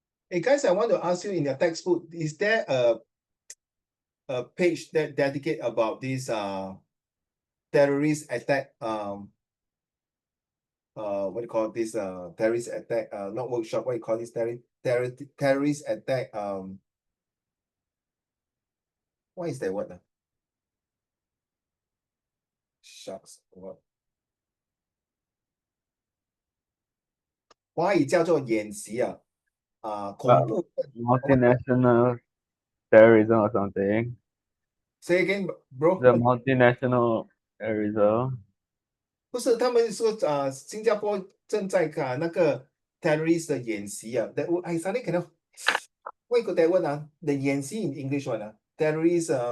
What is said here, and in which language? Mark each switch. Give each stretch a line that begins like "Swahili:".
English: Hey guys, I want to ask you in your textbook, is there a page that dedicate about this terrorist attack what do you call this terrorist attack not workshop, what do you call this terrorist attack what is that word? Shucks, what
Chinese: 华语叫做演习啊恐怖
English: multinational terrorism or something. say again bro The multinational terrorism.
Chinese: 不是他们说新加坡正在那个 terrorist 的演习啊
English: that I suddenly cannot what you call that word the 演习 in English one terrorist